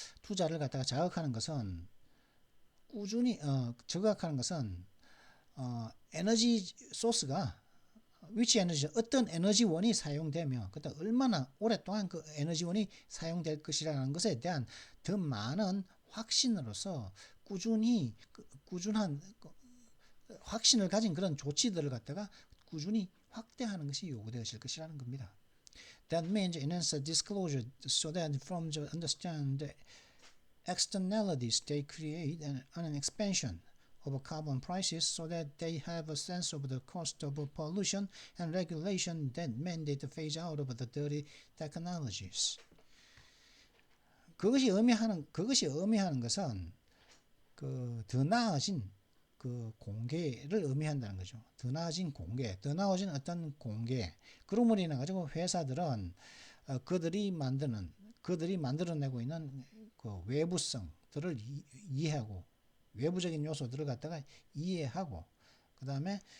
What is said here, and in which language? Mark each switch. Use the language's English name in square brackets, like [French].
[Korean] 투자를 갖다가 자극하는 것은 꾸준히 저각하는 것은 에너지 소스가 which 에너지 어떤 에너지원이 사용되며 그다음 얼마나 오랫동안 그 에너지원이 사용될 것이라는 것에 대한 더 많은 확신으로서 꾸준한 확신을 가진 그런 조치들을 갖다가 꾸준히 확대하는 것이 요구되어질 것이라는 겁니다. [English] That means enhance disclosure so that firms understand the externalities they create and an expansion of carbon prices so that they have a sense of the cost of pollution and regulation that mandate the phase out of the dirty technologies. [Korean] 그것이 의미하는 것은 더 나아진 공개를 의미한다는 거죠. 더 나아진 어떤 공개. 그러므로 인해 가지고 회사들은 그들이 만들어내고 있는 그 외부성들을 이해하고 외부적인 요소들을 갖다가 이해하고 그 다음에